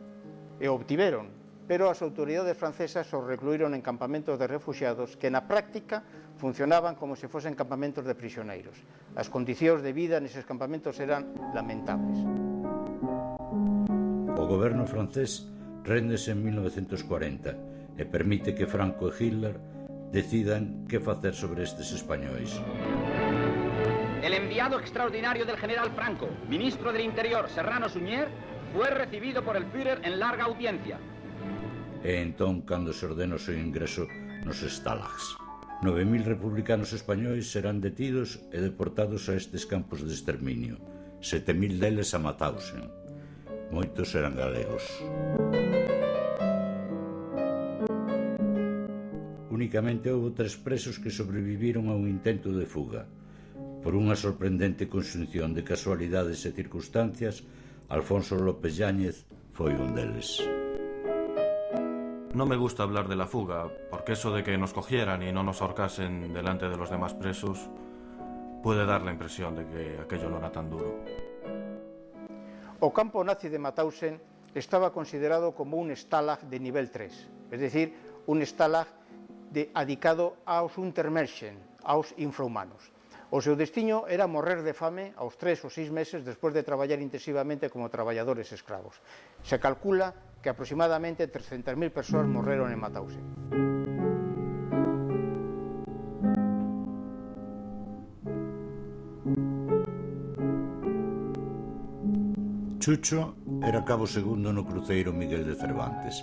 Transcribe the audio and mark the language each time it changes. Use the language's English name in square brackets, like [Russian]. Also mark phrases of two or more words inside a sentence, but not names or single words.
[Galician] E o obtiveron, pero as autoridades francesas os recluíron en campamentos de refuxiados que na práctica funcionaban como se fosen campamentos de prisioneiros. As condicións de vida neses campamentos eran lamentables. O goberno francés réndese en 1940 e permite que Franco e Hitler decidan que facer sobre estes españois. [Spanish] El enviado extraordinario del general Franco, ministro del Interior, Serrano Suñer, fue recibido por el Führer en larga audiencia. [Galician] E entón, cando se ordena o seu ingreso nos stalags. 9.000 republicanos españois serán detidos e deportados a estes campos de exterminio. 7.000 deles a Mauthausen. Moitos eran galegos. Únicamente houve 3 presos que sobreviviron a un intento de fuga. Por unha sorprendente conxunción de casualidades e circunstancias, Alfonso López Yáñez foi un deles. [Spanish] No me gusta hablar de la fuga, porque eso de que nos cogieran y no nos ahorcasen delante de los demás presos puede dar la impresión de que aquello no era tan duro. [Galician] O campo nazi de Mauthausen estaba considerado como un stalag de nivel 3, [Spanish] es decir, [Galician] un stalag adicado aos Untermenschen, aos infrahumanos. O seu destiño era morrer de fame aos 3 ou 6 meses despois de traballar intensivamente como traballadores escravos. Se calcula que aproximadamente 300.000 persoas morreron en Mauthausen. Chucho era cabo segundo no cruceiro Miguel de Cervantes.